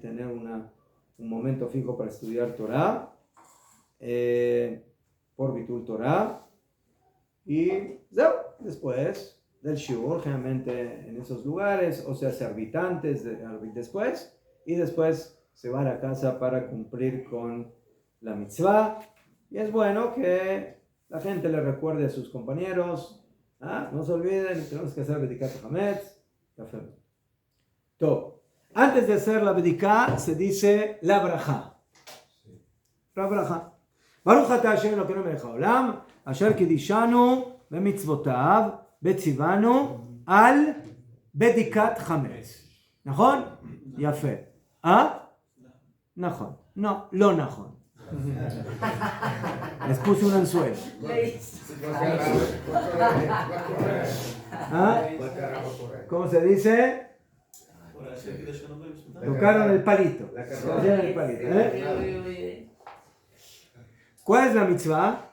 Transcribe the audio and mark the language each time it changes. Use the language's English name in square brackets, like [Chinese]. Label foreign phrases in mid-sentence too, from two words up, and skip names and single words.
[Spanish] Tener un momento fijo para estudiar Torah, por [Hebrew] ביטול תורה, [Spanish] y después del shiur, generalmente en esos lugares, o sea, se arbitra antes, después, y después se va a la casa para cumplir con la mitzvah. Y es bueno que la gente le recuerde a sus compañeros, no se olviden, tenemos que hacer [Hebrew] בדיקת חמץ. [Spanish] Todo. Antes de hacer la Bediká se dice la brajá. La brajá. [Hebrew] ברוך אתה השם אלוקינו מלך העולם, אשר קדשנו במצוותיו, וציוונו על בדיקת חמץ. נכון? יפה. נכון. [Spanish] No, [Hebrew] לא נכון. [Spanish] Les puse un anzuelo. ¿Cómo se dice? Tocaron el palito. ¿Cuál es la mitzvah?